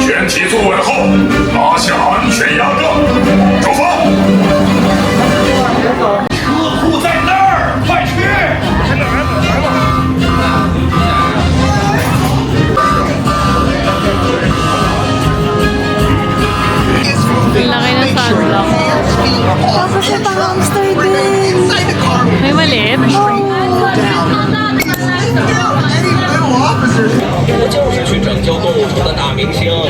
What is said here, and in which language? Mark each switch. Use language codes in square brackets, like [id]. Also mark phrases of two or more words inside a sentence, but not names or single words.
[zh] 体坐稳后，拉下安全压杠，出发。车库在那儿，快去！ [tl] Ang laki ng sunblock. Tapos ito hamster din. May maliit. [zh] 我就是去拯救动物城的大明星。